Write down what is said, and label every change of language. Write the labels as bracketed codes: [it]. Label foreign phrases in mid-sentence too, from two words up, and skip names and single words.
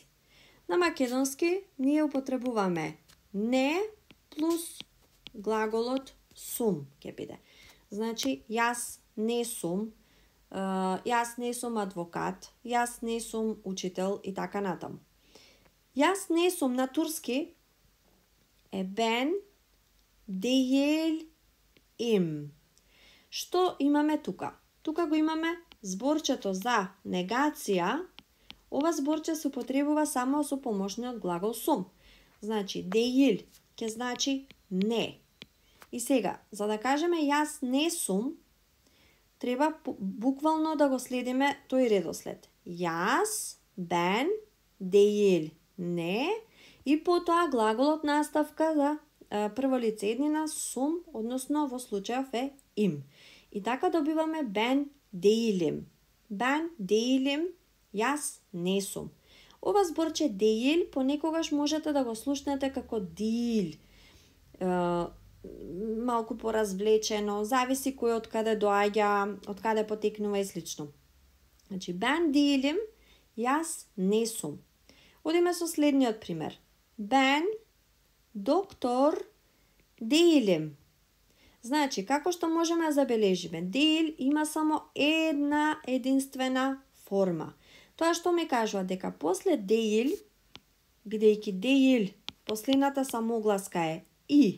[mk] На македонски ние употребуваме не плюс глаголот сум ќе биде. Значи, јас не сум, јас не сум адвокат, јас не сум учител и така натаму. Јас не сум на турски е [tr] ben değilim. [mk] Што имаме тука? Тука го имаме зборчето за негација. Ова зборче се употребува само со помошниот глагол сум. Значи, değil ќе значи не. И сега, за да кажеме јас не сум, треба буквално да го следиме тој редослед. Јас, [tr] ben, değil, [mk] не, и потоа глаголот наставка за прво лице еднина сум, односно во случајов е им. И така добиваме [tr] ben değilim. Ben değilim, [mk] јас не сум. Ова зборче değil понекогаш можете да го слушнете како дил. Малку поразвлечено, зависи кој од каде доаѓа, од каде потекнува и слично. Значи, [tr] ben değilim, [mk] јас не сум. Одиме со следниот пример. [tr] Ben доктор değilim. [mk] Значи, како што можеме да забележиме, değil има само една единствена форма. Тоа што ми кажува дека после değil, бидејќи değil, последната самогласка е и.